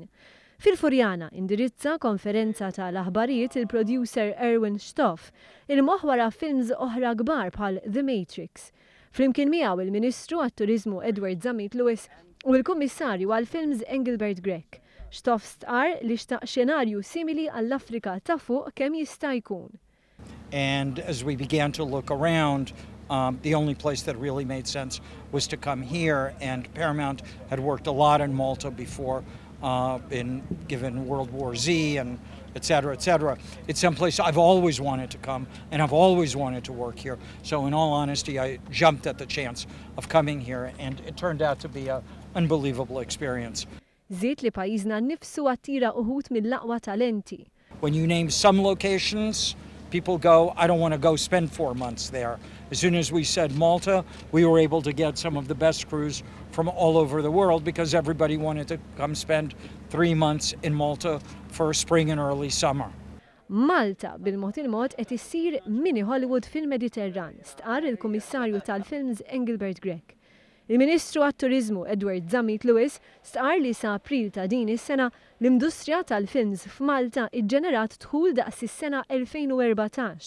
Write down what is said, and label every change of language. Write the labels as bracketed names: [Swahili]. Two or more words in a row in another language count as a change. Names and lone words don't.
[Maltese] Fil-Furjana indirizza konferenza tal-aħbarijiet il-producer Erwin Stoff il-moħħ wara films oħra kbar bħal The Matrix. Flimkien miegħu il-Ministru għat-Turiżmu Edward Zamit Lewis u l-Kummissarju għall-Films Engelbert Grech. Stoff stqarr li xtaq xenarju simili għall-Afrika ta' fuq kemm jista' jkun. [English] And as we began to look around, the only place that really made sense was to come here, and Paramount had worked a lot in Malta before, given World War Z and et cetera, et cetera. It's someplace I've always wanted to come, and I've always wanted to work here. So in all honesty, I jumped at the chance of coming here, and it turned out to be an unbelievable experience. [Maltese] Żied li pajjiżna nnifsu attira uħud mill-aqwa talenti. [English] When you name some locations, people go, I don't want to go spend 4 months there. As soon as we said Malta, we were able to get some of the best crews from all over the world because everybody wanted to come spend 3 months in Malta for spring and early summer. [Maltese] Malta bil-mod il-mod qed issir mini Hollywood fil-Mediterran, stqarr il-Kummissarju tal-Films Engelbert Grech. Il-Ministru għat-Turiżmu Edward Zamit Lewis stqarr li sa April ta' din is-sena l-industrija tal-films f'Malta iġġenerat dħul daqs is-sena 2014.